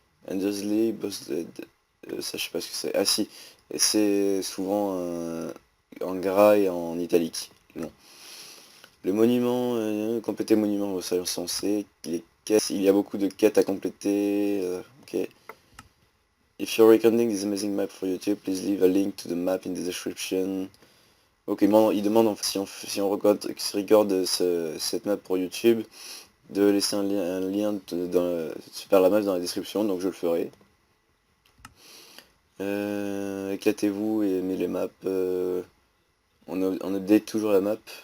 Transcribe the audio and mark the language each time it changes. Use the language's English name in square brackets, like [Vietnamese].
[French] Endersley, Boss Dead. Ça, je sais pas ce que c'est. Ah si, c'est souvent en gras et en italique. Non. Le monument, compléter le monument, ça c'est censé. Les quêtes, il y a beaucoup de quêtes à compléter. Ok. [English] If you're recording this amazing map for YouTube, please leave a link to the map in the description. [French] Ok, il demande si on recorde cette map pour YouTube, de laisser un lien vers la map dans la description, donc je le ferai. Éclatez-vous et aimez les maps. On update toujours la map.